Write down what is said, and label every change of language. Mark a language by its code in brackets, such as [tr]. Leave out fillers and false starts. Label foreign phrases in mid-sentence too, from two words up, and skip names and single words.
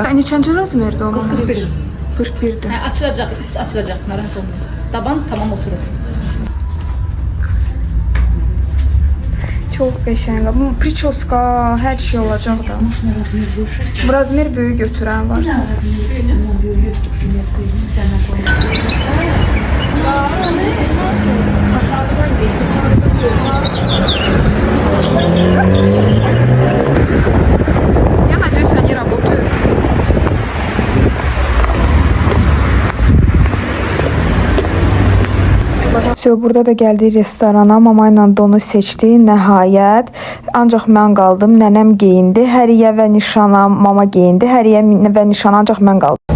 [az] Neçənci razmerdir o? 41. 41'dir. Açılacaq, üst açılacaq, narahat olmayın. Taban tamam oturur. Çox qəşəng. Bu priçoska, hər şey olacaq da. Bu razmer böyük götürən varsa. [ru] Я надеюсь, они работают. [az] Burada da gəldik restorana. Mama ilə donu seçdik nəhayət. Ancaq mən qaldım. Nənəm geyindi. Həriyə və nişana mama geyindi. Həriyə və nişana ancaq mən qaldım.